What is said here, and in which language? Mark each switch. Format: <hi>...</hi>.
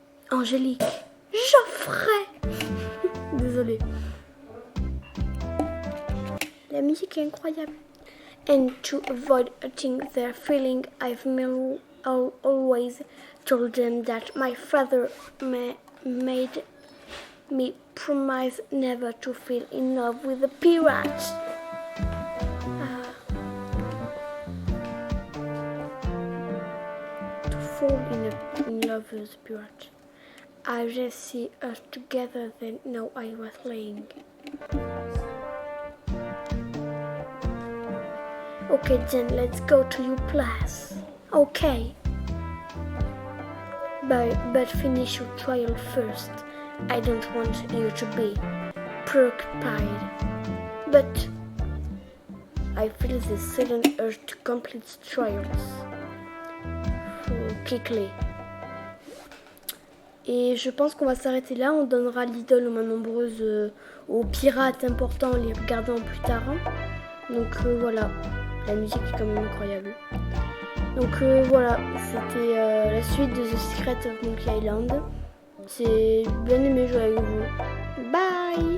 <fr>Angélique. Geoffrey. Désolée. La musique est incroyable.</fr> <en>And to avoid hurting their feeling, I've always told them that my father made me promise never to fall in love with a pirate. To fall in love with a pirate. I just see us together, then no, I was lying. Okay, then let's go to your place. Okay. But finish your trial first. I don't want you to be preoccupied. But I feel this sudden urge to complete trials. Quickly.</en> <fr>Et je pense qu'on va s'arrêter là. On donnera l'idole aux mains nombreuses aux pirates importants, les regardant plus tard. Donc voilà, la musique est quand même incroyable. Donc voilà, c'était la suite de The Secret of Monkey Island. J'ai bien aimé jouer avec vous. Bye!</fr>